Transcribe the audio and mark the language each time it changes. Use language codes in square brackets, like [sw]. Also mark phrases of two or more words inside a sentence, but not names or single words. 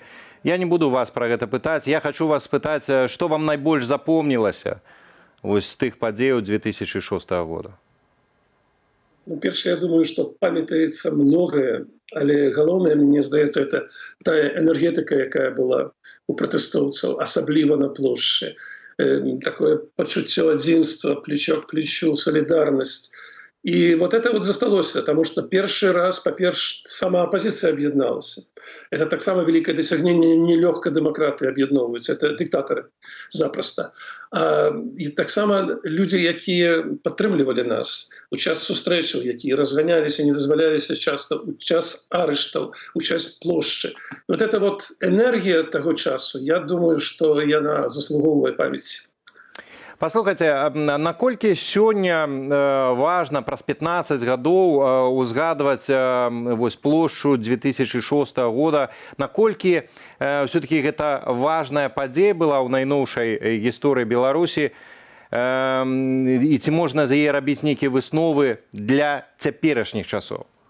[be] Я не буду вас пра гэта пытаць. Я хочу вас спытаць, што вам найбольш запомнілася вось з тых падзеяў 2006 года? Ну, першае, я думаю, што памятаецца многае, але галоўнае, мне здаецца, это тая энергетика, якая была у пратэстоўцаў, асабліва на плошчы. Такое пачуццё адзінства, [ru] плечо к плечу, солідарнасць. И вот это вот засталося, потому что первый раз, по-перше, сама оппозиция объединалась. Это так само великое досягнение, нелегко демократы объединовываются, это диктаторы запросто. И так само люди, которые подтримливали нас, [be] у час сустрэчаў, [ru] которые разгонялись и не дозволялись часто, у час арештов, у час площади. Вот эта вот энергия того часу, я думаю, что она заслуговывает памяти. [be] Паслухайце, наколькі сёння важна праз 15 гадоў узгадваць вось плошчу 2006 года, наколькі все-таки гэта важная падзея была ў найноўшай гісторыі Беларусі, і ці можна з яе рабіць нейкія высновы для цяперашніх часоў?